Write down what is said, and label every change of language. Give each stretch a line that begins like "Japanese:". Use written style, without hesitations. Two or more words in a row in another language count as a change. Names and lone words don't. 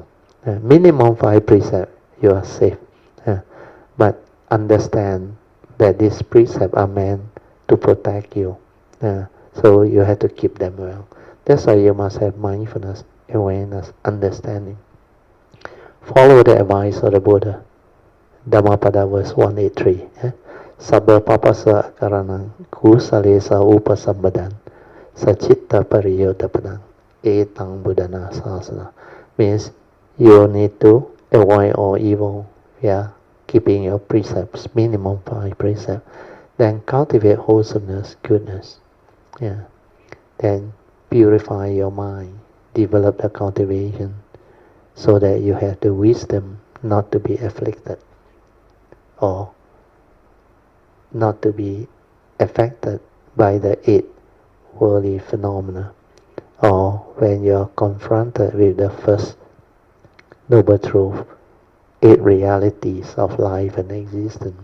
English: Minimum 5 precepts, you are safe. But understand that these precepts are meant to protect you. So you have to keep them well. That's why you must have mindfulness, awareness, understanding. Follow the advice of the Buddha. Dhammapada verse 183.
Pali: Sabba papasa karanang kusalesa upasambadan sachitta pariyodapanang etang buddhana sasana.
English: Means you need to avoid all evil. Keeping your precepts, minimum 5 precepts. Then cultivate wholesomeness, goodness. Then purify your mind. Develop the cultivation so that you have the wisdom not to be afflicted or not to be affected by the 8 worldly phenomena, or when you are confronted with the first noble truth, 8 realities of life and existence.